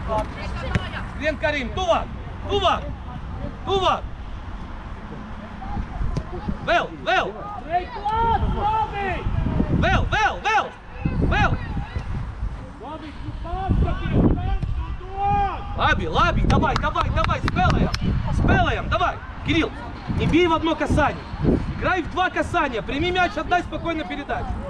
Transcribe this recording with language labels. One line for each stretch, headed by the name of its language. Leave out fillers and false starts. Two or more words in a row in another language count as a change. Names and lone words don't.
Latvian: Skrien, Karim! Tuvāk! Vēl! Ej klāt, labi! Vēl! Labi, tu pārskaties, man tu dod! Labi,
Russian: давай, spēlējam, давай. Кирилл, не бей в одно касание. Играй в два касания. Прими мяч, отдай, спокойно передай.